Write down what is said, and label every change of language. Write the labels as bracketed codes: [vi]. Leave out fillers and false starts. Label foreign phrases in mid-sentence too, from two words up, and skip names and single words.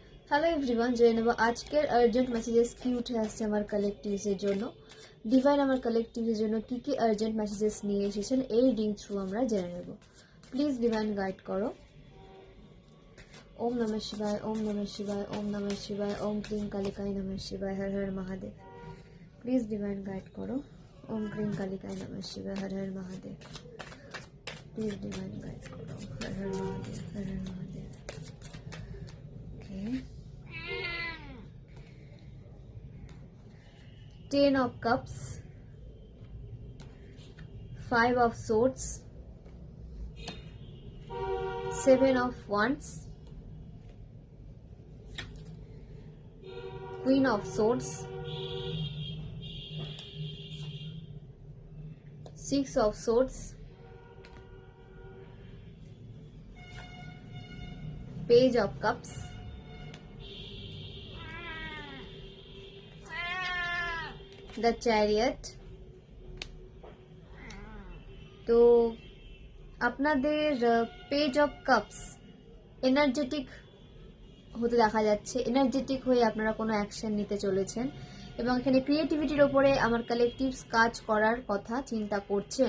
[en] Hello everyone, [bn] জেনে নেব আজকের [en] urgent messages [bn] কি উঠে আসছে আমার কালেকটিভসের জন্য। ডিভাইন আমার কালেকটিভসের জন্য কি কি [en] urgent messages [bn] নিয়ে এসেছেন এই [en] reading through [bn] আমরা জেনে নেব। [en] Please Divine guide [bn] করো। [sa] ওম নমঃ শিবায়, ওম নমঃ শিবায়, ওম নমঃ শিবায়, ওম ক্লিং কালিকায় নমঃ শিবায়, হর হর মহাদেব। [en] Please Divine guide [bn] করো। [sa] ওম ক্লিং কালিকায় নমঃ শিবায়, হর হর মহাদেব। [en] Please Divine guide [bn] করো। [sa] হর হর মহাদেব, হর হর মহাদেব। [bn] ওকে, [en] Ten of Cups, Five of Swords, Seven of Wands, Queen of Swords, Six of Swords, Page of Cups, The Chariot। [bn] তো আপনাদের [en] Page of Cups [bn] এনার্জেটিক হতে দেখা যাচ্ছে, এনার্জেটিক হয়ে আপনারা কোনো অ্যাকশন নিতে চলেছেন এবং এখানে ক্রিয়েটিভিটির ওপরে আমার কালেকটিভস কাজ করার কথা চিন্তা করছেন।